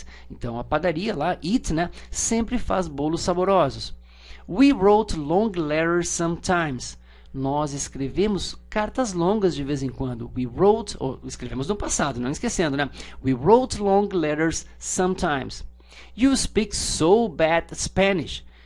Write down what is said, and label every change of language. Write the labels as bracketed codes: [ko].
[pt] Então a padaria lá, it, né, sempre faz bolos saborosos. [en] We wrote long letters sometimes. [pt] Nós escrevemos cartas longas de vez em quando. Escrevemos no passado, não esquecendo, né? [en] We wrote long letters sometimes. You speak so bad Spanish.